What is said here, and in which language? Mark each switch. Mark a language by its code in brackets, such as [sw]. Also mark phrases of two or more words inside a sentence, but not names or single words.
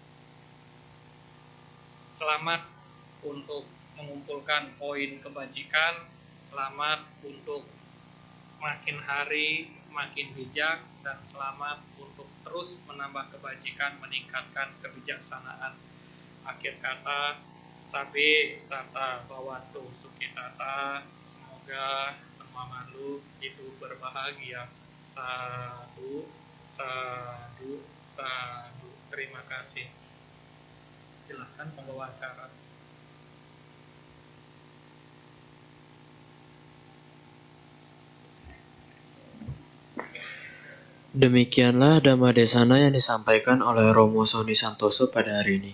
[id] Selamat untuk mengumpulkan poin kebajikan, selamat untuk makin hari makin bijak, dan selamat untuk terus menambah kebajikan, meningkatkan kebijaksanaan. Akhir kata, [pi] sabe sata bawatu sukitata. [id] Semoga semua makhluk itu berbahagia. [pi] Sadu, sadu, sadu. [id] Terima kasih. Silakan pembawa acara. Demikianlah Dhamma Desana yang disampaikan oleh Romo Sony Santoso pada hari ini.